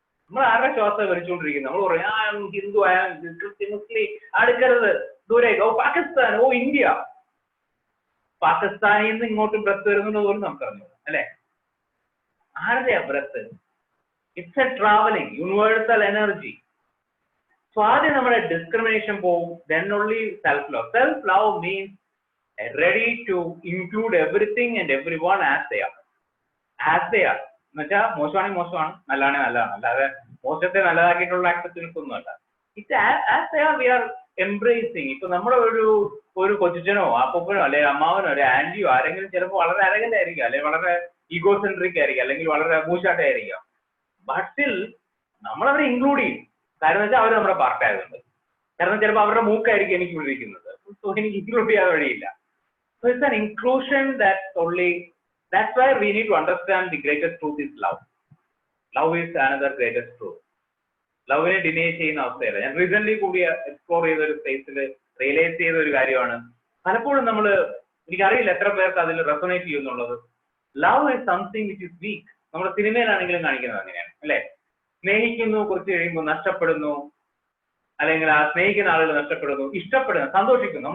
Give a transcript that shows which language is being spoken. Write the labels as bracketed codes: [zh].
[ml] നമ്മൾ ആരുടെ ശ്വാസം വലിച്ചുകൊണ്ടിരിക്കുന്നത്? നമ്മൾ പറയും ആ ഹിന്ദു ആയാലും ക്രിസ്ത്യൻ, മുസ്ലിം അടുക്കരുത്, ദൂരേക്ക്, ഓ പാകിസ്ഥാൻ, ഓ ഇന്ത്യ. പാകിസ്ഥാനിൽ നിന്ന് ഇങ്ങോട്ട് ബ്രത്ത് വരുന്നത് പോലും നമുക്കറിഞ്ഞു അല്ലെ? ആരുടെയാ breath? [en] It's a travelling universal energy. So [ml] ആദ്യം നമ്മുടെ ഡിസ്ക്രിമിനേഷൻ പോവും, [en] then only self-love. Self-love means ready to include everything and everyone as they are. As they are. [ml] എന്നുവെച്ചാൽ മോശമാണെങ്കിൽ മോശമാണ്, നല്ലതാണെങ്കിൽ നല്ലതാണ്. അല്ലാതെ മോശത്തെ നല്ലതാക്കിയിട്ടുള്ള ആക്സെപ്റ്റൻസ് ഒന്നുമല്ല. [en] It as they are we are embracing. [ml] ഇപ്പൊ നമ്മുടെ ഒരു കൊച്ചിച്ചനോ അപ്പൂപ്പനോ അല്ലെങ്കിൽ അമ്മാവനോ ഒരു ആന്റിയോ ആരെങ്കിലും ചിലപ്പോൾ വളരെ അരഗന്റ് ആയിരിക്കും, അല്ലെങ്കിൽ വളരെ ഈഗോസെൻട്രിക് ആയിരിക്കും, അല്ലെങ്കിൽ വളരെ മൂശാട്ടായിരിക്കാം. ബട്ട് സ്റ്റിൽ നമ്മളവരെ ഇൻക്ലൂഡ് ചെയ്യും. കാരണം വെച്ചാൽ അവർ നമ്മുടെ പാർട്ടായതുകൊണ്ട്. കാരണം ചിലപ്പോൾ അവരുടെ മൂക്കായിരിക്കും എനിക്ക് വിളിക്കുന്നത്, സോ എനിക്ക് ഇൻക്ലൂഡ് ചെയ്യാൻ വഴിയില്ല. [en] So it's an inclusion that's why we need to understand the greatest truth is love. Love is another greatest truth. [ml] ലവിനെ ഡിനേ ചെയ്യുന്ന അവസ്ഥയല്ല. ഞാൻ റീസെന്റ് കൂടി എക്സ്പ്ലോർ ചെയ്ത ഒരു സ്പേസിൽ റിയലൈസ് ചെയ്ത ഒരു കാര്യമാണ്, പലപ്പോഴും എനിക്കറിയില്ല എത്ര പേർക്ക് അതിൽ resonate ചെയ്യുന്നുള്ളത്. [en] Love is something which is weak. [ml] നമ്മുടെ സിനിമയിലാണെങ്കിലും കാണിക്കുന്നത് അങ്ങനെയാണ് അല്ലെ? സ്നേഹിക്കുന്നു, കുറച്ച് കഴിയുമ്പോൾ നഷ്ടപ്പെടുന്നു, അല്ലെങ്കിൽ ആ സ്നേഹിക്കുന്ന ആളുകൾ നഷ്ടപ്പെടുന്നു, ഇഷ്ടപ്പെടുന്നു, സന്തോഷിക്കുന്നു.